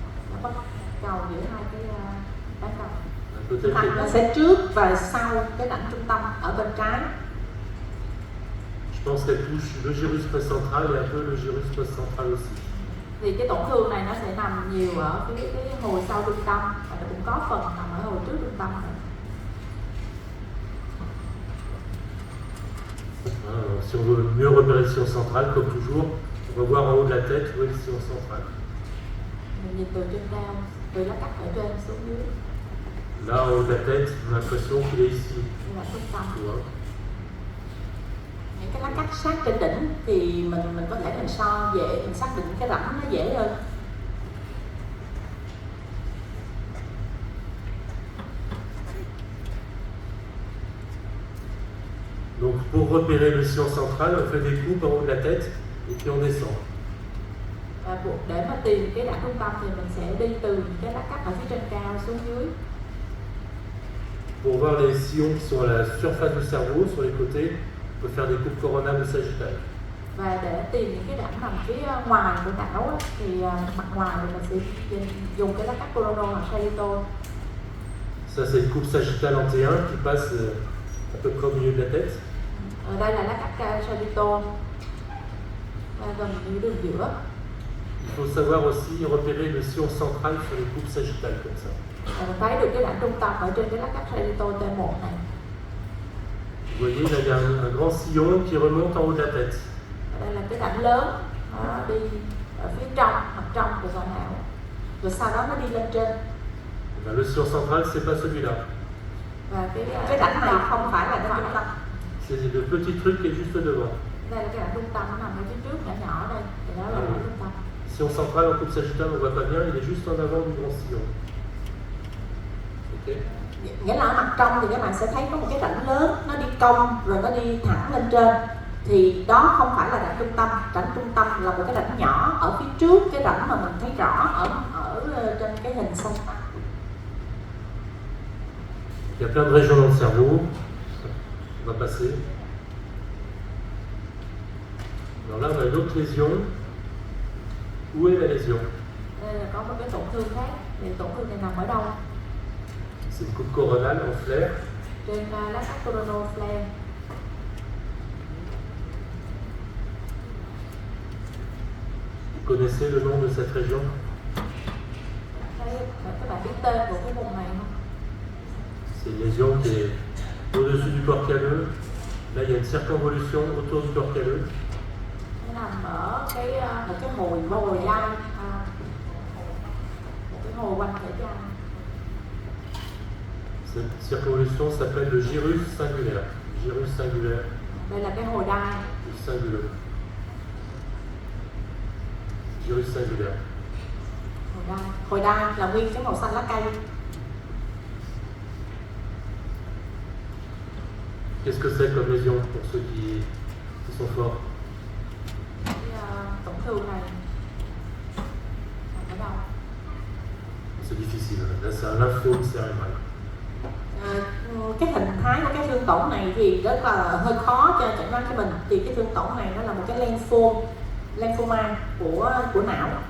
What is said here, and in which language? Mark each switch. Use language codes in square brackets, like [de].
[vi] Nó có cầu giữa hai cái bán cầu. [fr] Peut-être [vi] Thành nó sẽ trước và sau cái rãnh trung tâm ở bên trái. [fr] je pense qu'elle touche le gyrus précentral et un peu le gyrus postcentral aussi. [vi] Thì cái tổn thương này nó sẽ nằm nhiều ở phía cái hồi sau trung tâm, và nó cũng có phần nằm ở hồi trước trung tâm nữa. [fr] Alors, si on veut mieux repérer le sillon central, comme toujours, on On va voir en haut de la tête où est le sillon central. [vi] Mình nhìn từ trên cao, từ lá cắt ở trên xuống dưới [fr] Là, en haut de la tête, on a l'impression qu'il est ici. [vi] như là trung tâm. [fr] Tu vois. [vi] Những cái lá cắt sát trên đỉnh thì mình có thể mình dễ mình xác định cái rãnh nó dễ hơn. [fr] Donc pour repérer le sillon central, on fait des coupes en haut de la tête et puis on descend. [vi] Để mà tìm cái rãnh trung tâm thì mình sẽ đi từ những cái lá cắt ở phía trên cao xuống dưới. [fr] Pour voir les sillons qui sont à la surface du cerveau, sur les côtés, on peut faire des coupes coronales ou sagittales. [vi] Và để tìm những cái rãnh nằm phía ngoài của não á, thì mặt ngoài thì mình sẽ dùng cái lá cắt coronal hoặc sagittal. [fr] Ça c'est une coupe sagittale en T1 qui passe à peu près au milieu de la tête. [vi] Ở đây là lá cắt sagittal gần như đường giữa. [fr] Il faut savoir aussi repérer le sillon central sur les coupes sagittales comme ça. [vi] Mình thấy được cái rãnh trung tâm ở trên cái lá cắt sagittal T1 này. [fr] Vous voyez, là il y a un grand sillon qui remonte en haut de la tête. [vi] Đây là cái rãnh lớn, nó đi ở phía trong, mặt trong của sọ não. Rồi sau đó nó đi lên trên. [fr] Le sillon central, c'est pas celui-là. [vi] Và cái rãnh này không phải là cái trung tâm. [fr] C'est le petit truc qui est juste devant. [vi] Đây là cái rãnh trung tâm, nó nằm ở phía trước, nhỏ nhỏ đây. Thì đó là rãnh trung tâm. [fr] Sillon central en coupe sagittale, on voit pas bien, il est juste en avant du grand sillon. Ok. [vi] Nghĩa là ở mặt trong thì các bạn sẽ thấy có một cái rãnh lớn, nó đi cong rồi nó đi thẳng lên trên. Thì đó không phải là rãnh trung tâm là một cái rãnh nhỏ ở phía trước cái rãnh mà mình thấy rõ ở trên cái hình sông. [fr] Il y a plein de régions dans le cerveau. On va passer. Alors là, on a une autre lésion. Où est la lésion? [vi] Đây là có một cái tổn thương khác. Thì tổn thương này nằm ở đâu? [fr] C'est une coupe coronale en flair. [vi] Trên lá cắt coronal flare. [fr] Vous connaissez le nom de cette région? [vi] Các bạn biết tên của cái vùng này không? [fr] C'est une lésion qui est au-dessus du corps calleux. Là, il y a une circonvolution autour du corps calleux. [vi] Nó nằm ở một cái hồi dai, một cái hồi quanh thể dai. [fr] Cette circonvolution s'appelle le gyrus singulaire. Gyrus singulaire. [vi] Đây là cái hồi đai. [fr] Singulier. Gyrus singulaire. [vi] Hồi đai là nguyên cái màu xanh lá cây. [fr] Qu'est-ce que c'est comme lésion pour ceux qui sont forts? [vi] Cái tổn thương này ở đâu? [fr] C'est difficile. Là, c'est un lymphome cérébral. [vi] Cái hình thái của cái thương tổn này thì rất là hơi khó cho chẩn đoán cho mình. Thì cái thương tổn này nó là một cái lymphoma của não.